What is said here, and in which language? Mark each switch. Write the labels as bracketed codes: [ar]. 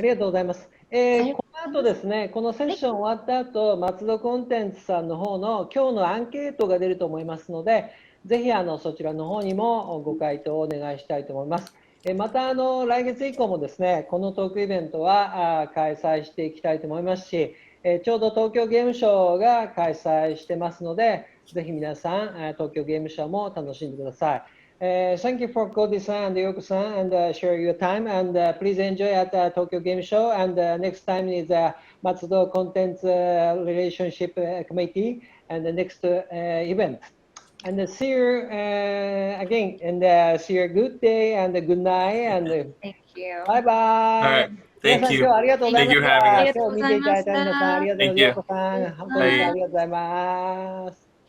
[ja] ありがとうございます。この後ですね、このセッション終わった後、松戸コンテンツさんの方の今日のアンケートが出ると思いますので、ぜひそちらの方にもご回答をお願いしたいと思います。また来月以降もですね、このトークイベントは開催していきたいと思いますし、ちょうど東京ゲームショウが開催してますので、ぜひ皆さん東京ゲームショウも楽しんでください。 [en] Thank you for Cody-san and Yoko-san and share your time and please enjoy at Tokyo Game Show and next time is Matsudo Content Relationship Committee and the next event. And see you again and see you a good day and a good night and Thank you. Bye bye. Thank you. [ja] 皆さん今日はありがとうございました。 [en] Thank you for having us. [ja] 今日見ていただいた皆さんありがとうございます。 [en] Thank you. [ja] ヨコさん、本当にありがとうございます。